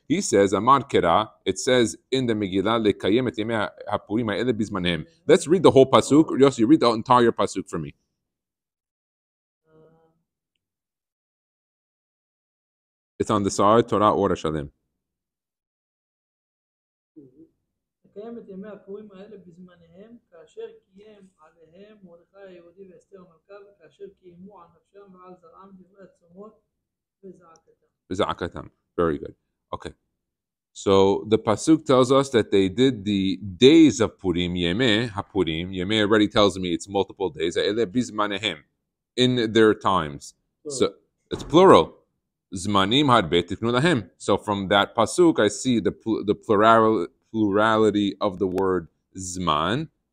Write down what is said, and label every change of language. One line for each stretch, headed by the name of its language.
English: He says,
Hebrew: Amar Kera,
English: it says in the Megillah,
Hebrew: Lekayem et yemei hapurim ha'ele bizmanehem.
English: Let's read the whole pasuk. Yossi, read the entire pasuk for me. It's on the side, Torah Ora Shalem.
Hebrew: לקיים את ימי הפורים האלה בזמניהם, כאשר קיים עליהם מרדכי היהודי ואסתר המלכה, וכאשר קיימו על נפשם ועל זרעם דברי הצומות וזעקתם.
English: Very good. Okay. So the pasuk tells us that they did the days of Purim, Yemei HaPurim. Yemei already tells me it's multiple days.
Hebrew: Ele bizmanehem,
English: in their times. So it's plural.
Hebrew: Zmanim harbe tiknu lahem.
English: So from that pasuk, I see the plurality of the word zman.